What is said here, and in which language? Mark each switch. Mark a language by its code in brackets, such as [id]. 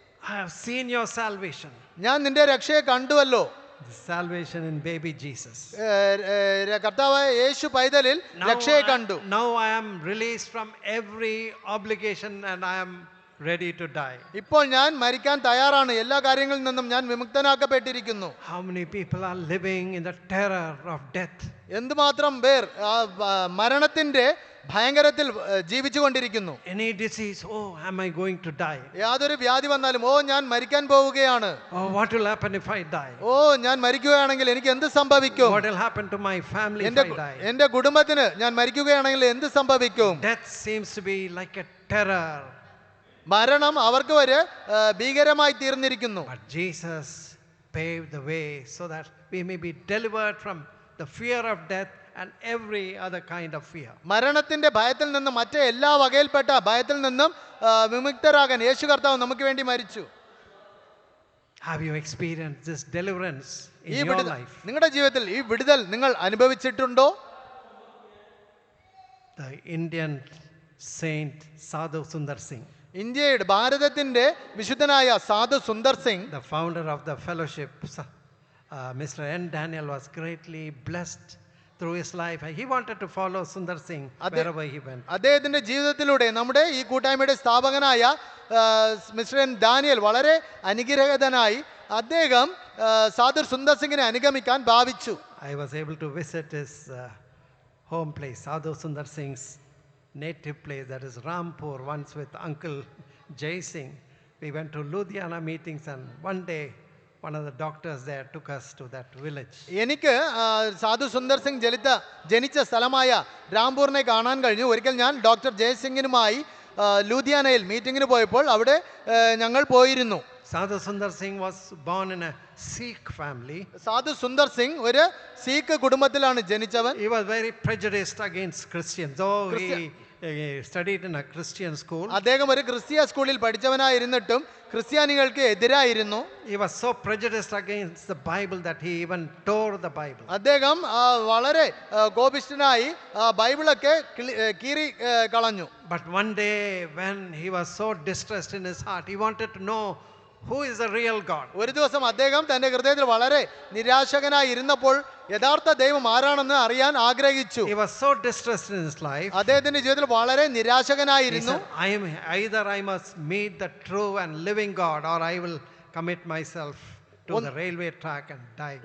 [en] I have seen your salvation. [ml] ഞാൻ നിന്റെ രക്ഷയെ കണ്ടുവല്ലോ. [en] The salvation in baby Jesus. [ml] കർത്താവായ യേശു പൈതലിൽ രക്ഷയെ കണ്ടു. [en] Now I am released from every obligation and I am ready to die. [ml] ഇപ്പോൾ ഞാൻ മരിക്കാൻ തയ്യാറാണ്, എല്ലാ കാര്യങ്ങളിൽ നിന്നും ഞാൻ വിമുക്തനാക്കപ്പെട്ടിരിക്കുന്നു. [en] How many people are living in the terror of death? [ml] എന്തുമാത്രം പേർ മരണത്തിന്റെ ഭയങ്കരത്തിൽ ജീവിച്ചുകൊണ്ടിരിക്കുന്നു. [en] Any disease, oh, am I going to die? [ml] യാതൊരു വ്യാധി വന്നാലും ഓ ഞാൻ മരിക്കാൻ പോവുകയാണ്, [en] Oh, what will happen if I die? [ml] ഓ ഞാൻ മരിക്കുകയാണെങ്കിൽ എനിക്ക് എന്ത് സംഭവിക്കും, [en] What will happen to my family if I die? [ml] എന്റെ കുടുംബത്തിന് ഞാൻ മരിക്കുകയാണെങ്കിൽ എന്ത് സംഭവിക്കും. [en] Death seems to be like a terror. [ml] മരണം അവർക്ക് ഒരു ഭീകരമായി തീർന്നിരിക്കുന്നു. [en] But Jesus paved the way so that we may be delivered from the fear of death and every other kind of fear. [ml] മരണത്തിന്റെ ഭയത്തിൽ നിന്നും മറ്റേ എല്ലാ വകയിൽപ്പെട്ട ഭയത്തിൽ നിന്നും വിമുക്തരാകാൻ യേശു കർത്താവ് നമുക്ക് വേണ്ടി മരിച്ചു. [en] Have you experienced this deliverance in [ml] ഈ [en] your life? [ml] നിങ്ങളുടെ ജീവിതത്തിൽ ഈ വിടുതൽ നിങ്ങൾ അനുഭവിച്ചിട്ടുണ്ടോ? [en] The Indian saint Sadhu Sundar Singh, [ml] ഇന്ത്യയുടെ ഭാരതത്തിന്റെ വിശുദ്ധനായ സാധു Sundar Singh, [en] the founder of the fellowship, Mr. N. Daniel was greatly blessed through his life. He wanted to follow Sundar Singh wherever he went. [ml] അദ്ദേഹത്തിന്റെ ജീവിതത്തിലൂടെ നമ്മുടെ ഈ കൂട്ടായ്മയുടെ സ്ഥാപകനായ മിസ്റ്റർ എൻ ഡാനിയൽ വളരെ അനുഗ്രഹീതനായി അദ്ദേഹം സാധു സുന്ദർ സിംഗിനെ അനുഗമിക്കാൻ ഭാവിച്ചു. [en] I was able to visit his home place, Sadhu Sundar Singh's native place, that is Rampur, once with Uncle Jai Singh. We went to Ludhiana meetings, and one day one of the doctors there took us to that village. [ml] എനിക്ക് സാധു സുന്ദർ സിംഗ് ജനിച്ച സ്ഥലമായ രാംപൂരിനെ കാണാൻ കഴിഞ്ഞു. ഒരിക്കൽ ഞാൻ doctor ജയസിംഗിനുമായി ലൂധിയാനയിൽ മീറ്റിങ്ങിന് പോയപ്പോൾ അവിടെ ഞങ്ങൾ പോയിരുന്നു. [en] Sadhu Sundar Singh was born in a Sikh family. [ml] സാധു സുന്ദർ സിംഗ് ഒരു സീഖ് കുടുംബത്തിലാണ് ജനിച്ചവൻ. [en] He was very prejudiced against Christians, though he studied in a Christian school. [ml] അദ്ദേഹം ഒരു ക്രിസ്തീയ സ്കൂളിൽ പഠിച്ചവനായിരുന്നിട്ടും ക്രിസ്ത്യാനികൾക്ക് എതിരായിരുന്നു. [en] He was so prejudiced against the Bible that he even tore the Bible. [ml] അദ്ദേഹം വളരെ കോപിഷ്ഠനായി ബൈബിളൊക്കെ കീറി കളഞ്ഞു. [en] But one day when he was so distressed in his heart, he wanted to know who is the real God. [ml] ഒരു ദിവസം അദ്ദേഹം തന്റെ ഹൃദയത്തിൽ വളരെ നിരാശകനായി ഇരുന്നപ്പോൾ യഥാർത്ഥ ദൈവം ആരാണെന്ന് അറിയാൻ ആഗ്രഹിച്ചു. [en] He was so distressed in his life. [ml] അദ്ദേഹത്തിന്റെ ജീവിതത്തിൽ വളരെ [en] He [ml] നിരാശകനായിരുന്നു. [en] said, either I must meet the true and living God, or I will commit myself to the railway track and die.